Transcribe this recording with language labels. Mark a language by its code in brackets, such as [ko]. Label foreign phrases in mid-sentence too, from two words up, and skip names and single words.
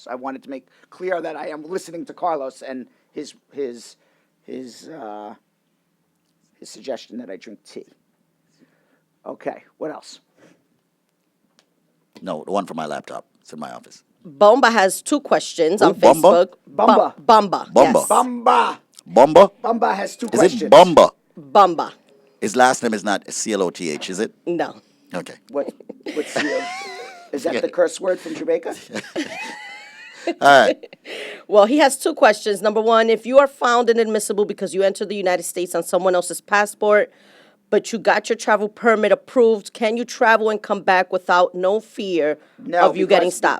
[en] I wanted to make clear that I am listening to Carlos and his suggestion that I drink tea. Okay, what else? No, the one from my laptop. It's in my office. Bomba has 2 questions on Bumba? Facebook. Bumba. Bumba. Bumba. Yes. Bumba. Bumba? Bumba has 2 Is questions. it Bumba? Bumba. His last name is not CLOTH, is it? No. Okay. What's is that the curse word from Jamaica? All right. Well, he has 2 questions. Number 1, if you are found inadmissible because you entered the United States on someone else's passport, but you got your travel permit approved, can you travel and come back without no fear of you getting stopped?